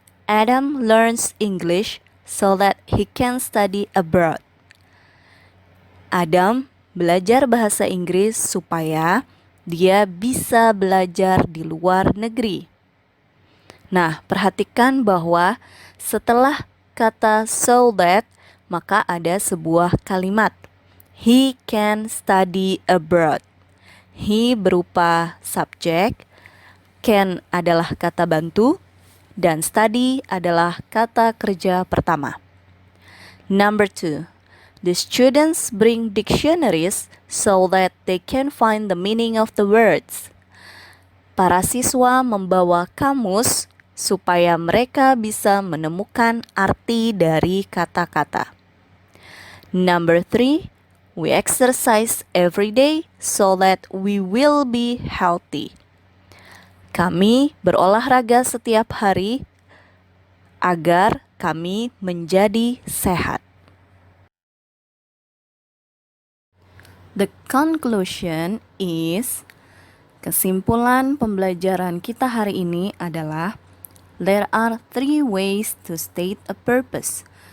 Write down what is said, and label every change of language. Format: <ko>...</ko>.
<en>Adam learns English so that he can study abroad.</en> <id>Adam belajar bahasa Inggris supaya dia bisa belajar di luar negeri. Nah, perhatikan bahwa setelah kata so that, maka ada sebuah kalimat.</id> <en>He can study abroad.</en> <id>He berupa subjek, can adalah kata bantu, dan study adalah kata kerja pertama.</id> <en>Number 2. The students bring dictionaries so that they can find the meaning of the words.</en> <id>Para siswa membawa kamus supaya mereka bisa menemukan arti dari kata-kata.</id> <en>Number 3. We exercise every day so that we will be healthy.</en> <id>Kami berolahraga setiap hari agar kami menjadi sehat.</id> <en>The conclusion is,</en> <id>kesimpulan pembelajaran kita hari ini adalah</id> <en>there are 3 ways to state a purpose.</en>